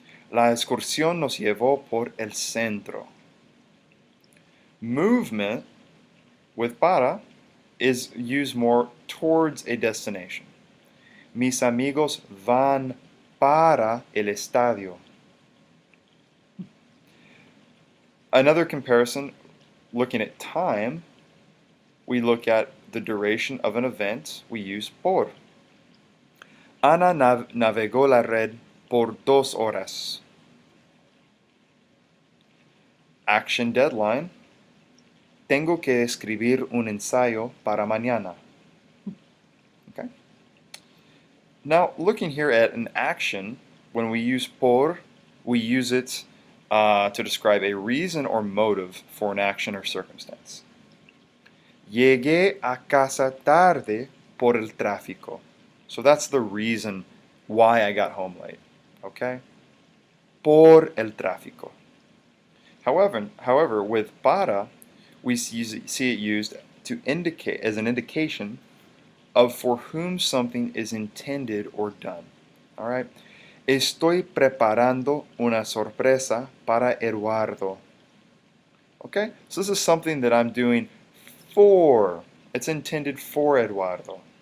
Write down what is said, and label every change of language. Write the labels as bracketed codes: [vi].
[es] La excursión nos llevó por el centro. [en] Movement with para is used more towards a destination. [es] Mis amigos van para el estadio. [en] Another comparison, looking at time, we look at the duration of an event, we use por. [es] Ana navegó la red por 2 horas. [en] Action deadline. [es] Tengo que escribir un ensayo para mañana. [en] Okay. Now, looking here at an action, when we use por, we use it to describe a reason or motive for an action or circumstance. [es] Llegué a casa tarde por el tráfico. [en] So that's the reason why I got home late. Okay? [es] Por el tráfico. [en] However, with para, we see it used to indicate as an indication of for whom something is intended or done. All right? [es] Estoy preparando una sorpresa para Eduardo. [en] Okay? So this is something that I'm doing for. It's intended for Eduardo.